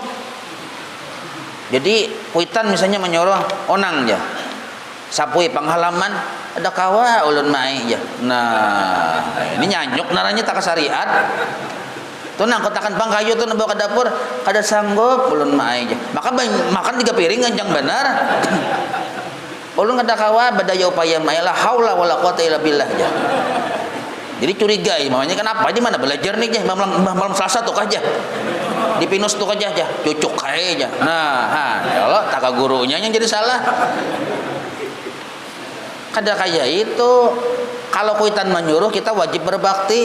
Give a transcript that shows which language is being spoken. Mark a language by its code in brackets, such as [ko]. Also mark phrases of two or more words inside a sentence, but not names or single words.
[bjn] Jadi kuitan misalnya menyuruh onang ya, sapui penghalaman ada kawa ulun mai ya. Nah, ini nyanyuk naranya tak syariat. Tuh nang kotakan pangkayu tuh bawa ke dapur kada sanggup ulun mah aja. Maka makan 3 piring ganjang benar. Ulun kada kawa badaya upaya mah [ar] لا حول ولا قوة إلا بالله [bjn] ya. Jadi curiga mamanya kenapa di mana belajar nih ya malam Selasa tuh aja. Di pinus tuh aja cucuk kae aja. Nah, kalau tak gurunya yang jadi salah. Kada kaya itu kalau kuitan menyuruh kita wajib berbakti.